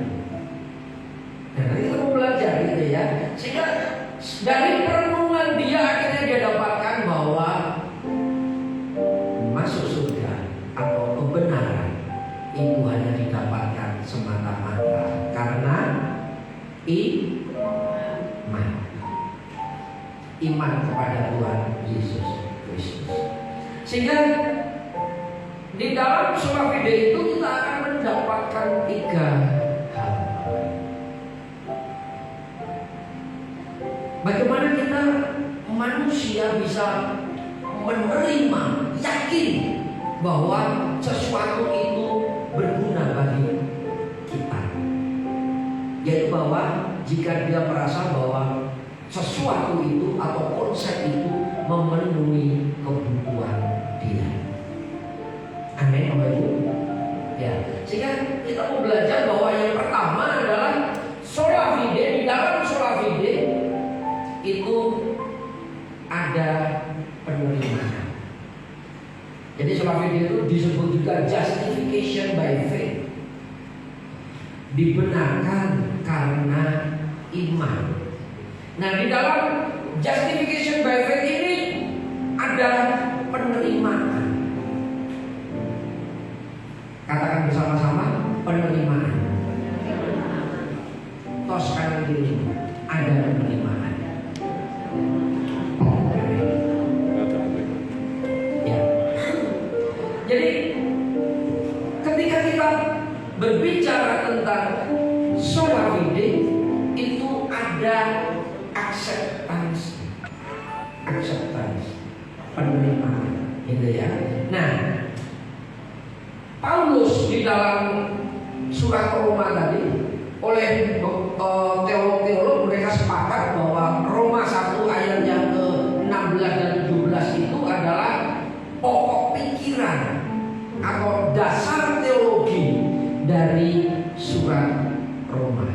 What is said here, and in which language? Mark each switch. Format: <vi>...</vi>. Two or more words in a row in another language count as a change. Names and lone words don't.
<id>Dan nanti kita mau belajar gitu ya, sehingga dari perenungan dia akhirnya dia dapatkan bahwa masuk surga atau kebenaran itu hanya didapatkan semata-mata karena iman kepada Tuhan Yesus Kristus. Sehingga Di dalam</id> <la>sola fide</la> <id>itu kita akan mendapatkan 3 hal. Bagaimana kita manusia bisa menerima, yakin bahwa sesuatu itu berguna bagi kita. Yaitu bahwa jika dia merasa bahwa sesuatu itu atau konsep itu memenuhi kebutuhan dia. Amin, Bapak Ibu. Ya, sehingga kita mau belajar bahwa yang pertama adalah</id> <la>sola fide.</la> <id>Di dalam</id> <la>sola fide</la> <id>itu ada penerimaan. Jadi</id> <la>sola fide</la> <id>itu disebut juga</id> <en>justification by faith.</en> <id>Dibenarkan karena iman. Nah, di dalam</id> <en>justification by faith</en> <id>ini ada penerimaan. Katakan bersama-sama, penerimaan. Tos kanan kiri, ada penerimaan. Ya. Jadi ketika kita berbicara tentang</id> <la>sola fide</la> <id>itu ada acceptance, penerimaan, gitu ya. Nah, Paulus di dalam surat Roma tadi oleh teolog-teolog mereka sepakat bahwa Roma 1 ayat yang ke-16 dan 17 itu adalah pokok pikiran atau dasar teologi dari surat Roma.</id>